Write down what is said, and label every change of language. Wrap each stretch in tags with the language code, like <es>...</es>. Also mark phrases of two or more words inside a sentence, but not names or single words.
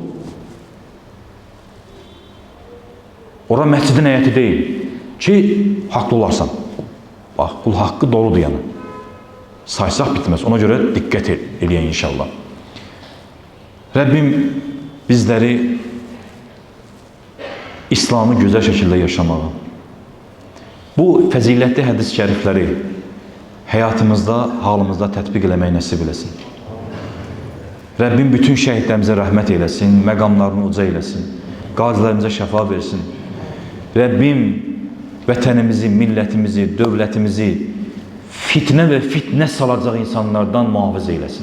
<az>Orada mescidin həyəti değil ki haklı olarsan.</az> <tr>Bak kul hakkı doludur yani. Saysaq bitmez. Ona göre dikkat edin inşallah. Rabbim bizleri İslam'ı güzel şekilde yaşamalı.</tr> <az>Bu fəzilətli hədis şərifləri hayatımızda, halımızda tətbiq eləməyi nəsib eləsin. Rabbim bütün şəhidlərimizə rəhmət eyləsin, məqamlarını uca eyləsin, qazilərimizə şəfa versin. Rabbim vətənimizi, millətimizi, dövlətimizi fitnə və fitnə salacaq insanlardan muhafizə eyləsin.</az>